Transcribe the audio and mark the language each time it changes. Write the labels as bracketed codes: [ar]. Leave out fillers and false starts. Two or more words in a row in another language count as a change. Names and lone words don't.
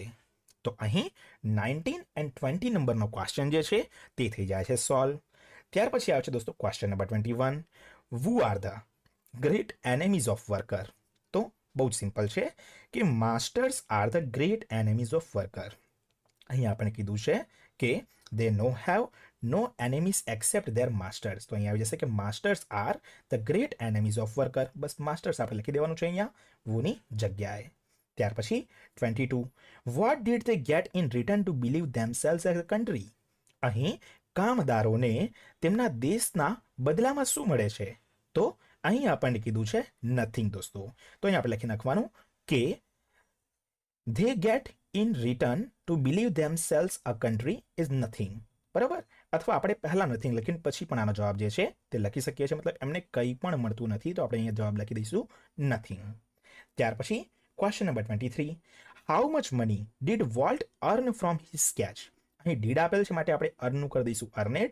[gu] તો અહીં 19 અને 20 નંબરનો ક્વેશ્ચન જે છે તે થઈ જાય છે સોલ્વ. ત્યાર પછી આવે છે દોસ્તો [en] question number 21 who are the great enemies of worker. [gu] તો બહુ જ સિમ્પલ છે કે [en] masters are the great enemies of worker. [gu] અહીં આપણે કીધું છે કે [en] they no have no enemies except their masters. [gu] તો અહીંયા આવી જશે કે [en] masters are the great enemies of worker. [gu] બસ masters આપણે લખી દેવાનું છે અહીંયા વુની જગ્યાએ. ત્યાર પછી [en] 22 what did they get in return to believe themselves as a country. [gu] અહીં કામદારોને તેમના દેશના બદલામાં શું મળે છે? તો અહીં આપણને કીધું છે નથિંગ દોસ્તો. તો અહીં આપણે લખી નાખવાનું કે [en] they get in return to believe themselves a country is nothing. [gu] બરાબર? અથવા આપણે પહેલા નથિંગ લખીને પછી પણ આનો જવાબ જે છે તે લખી શકીએ છીએ, મતલબ એમને કંઈ પણ મળતું નથી, તો આપણે અહીંયા જવાબ લખી દઈશું નથિંગ. ત્યાર પછી [en] question number 23 how much money did Walt earn from his sketch. [gu] અહીં ડીડ આપેલ છે માટે આપણે અર્નનું કરી દઈશું અર્નેડ.